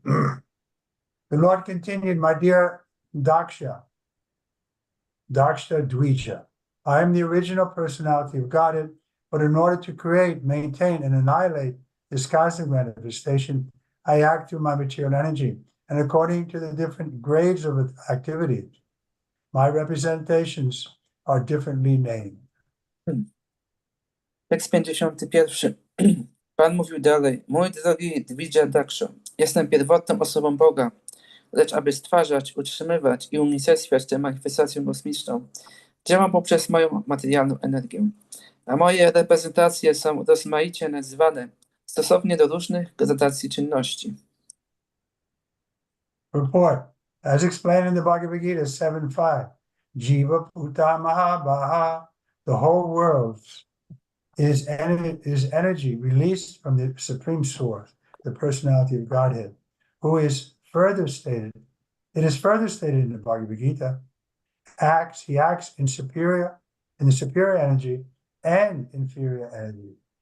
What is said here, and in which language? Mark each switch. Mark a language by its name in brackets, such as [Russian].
[English] The Lord continued, my dear Daksha Dvija, I am the original personality of Godhead, but in order to create, maintain, and annihilate this cosmic manifestation, I act through my material energy, and according to the different grades of activity, my representations are differently named. [Polish] Tekst 51. Pan mówił dalej, mój drogi Dvija Daksho, jestem pierwotną osobą Boga, lecz aby stwarzać, utrzymywać i unicestwiać tę manifestację kosmiczną, działam poprzez moją materialną energię. A moje reprezentacje są rozmaicie nazywane stosownie do różnych gradacji czynności. [English] Report. As explained in the Bhagavad Gita 7.5, [Sanskrit] Jiva Puta Mahabaha, [English] the whole world is energy released from the Supreme Source, the personality of Godhead, who is further stated, it is further stated in the Bhagavad Gita, he acts in the superior energy and inferior energy.